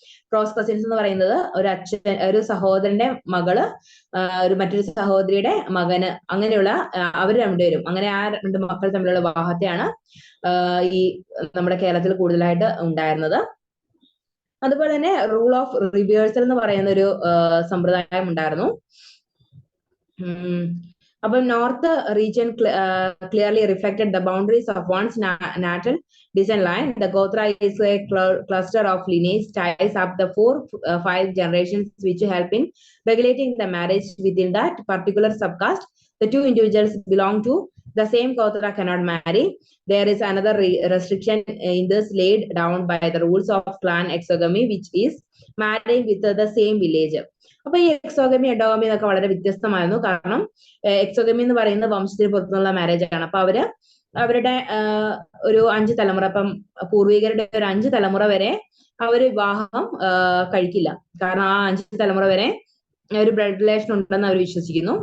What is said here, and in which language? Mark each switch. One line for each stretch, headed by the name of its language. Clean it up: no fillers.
Malayalam: Cross cousins എന്ന് പറയുന്നത് ഒരു സഹോദരന്റെ മകള് മറ്റൊരു സഹോദരിയുടെ മകന്, അങ്ങനെയുള്ള അവർ രണ്ടുപേരും, അങ്ങനെ ആ രണ്ട് മക്കൾ തമ്മിലുള്ള വിവാഹത്തെയാണ് ഈ നമ്മുടെ കേരളത്തിൽ കൂടുതലായിട്ട് ഉണ്ടായിരുന്നത്. അതുപോലെ തന്നെ റൂൾ ഓഫ് റിവേഴ്സൽ എന്ന് പറയുന്ന ഒരു സമ്പ്രദായം ഉണ്ടായിരുന്നു.
English: But north region clearly reflected the boundaries of one's natal descent line. The Gotra is a cluster of lineage ties up the 4-5 generations, which help in regulating the marriage within that particular subcaste. The two individuals belong to the same Gotra cannot marry. There is another restriction in this laid down by the rules of clan exogamy, which is marrying with the same village.
Malayalam: അപ്പൊ ഈ exogamy endogamy എന്നൊക്കെ വളരെ വ്യത്യസ്തമായിരുന്നു. കാരണം exogamy എന്ന് പറയുന്നത് വംശത്തിന് പുറത്തുനിന്നുള്ള marriage ആണ്. അപ്പൊ അവരുടെ ഒരു 5 തലമുറ, ഇപ്പം പൂർവികരുടെ ഒരു 5 തലമുറ വരെ അവര് വിവാഹം കഴിക്കില്ല. കാരണം ആ 5 തലമുറ വരെ ഒരു ബ്ലഡ് റിലേഷൻ ഉണ്ടെന്ന് അവർ വിശ്വസിക്കുന്നു.